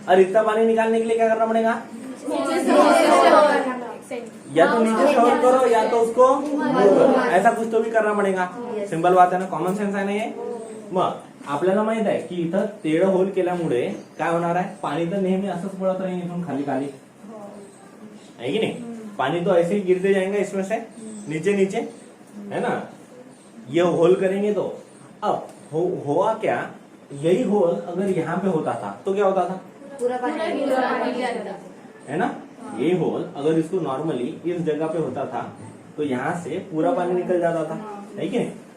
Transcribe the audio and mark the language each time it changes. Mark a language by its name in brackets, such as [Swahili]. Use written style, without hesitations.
[Hindi] और इतना पानी निकालने के लिए क्या करना पड़ेगा या तो नीचे स्टोर करो या तो उसको ऐसा कुछ तो भी करना पड़ेगा। सिंपल बात है ना [Marathi] कॉमन सेन्स आहे ना ये। मग आपल्याला माहित आहे की इथं तेढ होल केल्यामुळे काय होणार आहे पाणी तर नेहमी असंच पडत राहील इथून खाली खाली [Hindi] है कि नहीं। पानी तो ऐसे ही गिरते जाएंगे इसमें से नीचे नीचे है ना। ये होल करेंगे तो अब हुआ क्या यही होल अगर यहाँ पे होता था तो क्या होता था पूरा पानी है ना। ये होल अगर इसको नॉर्मली इस जगह पे होता था तो यहाँ से पूरा पानी निकल जाता था है कि नहीं।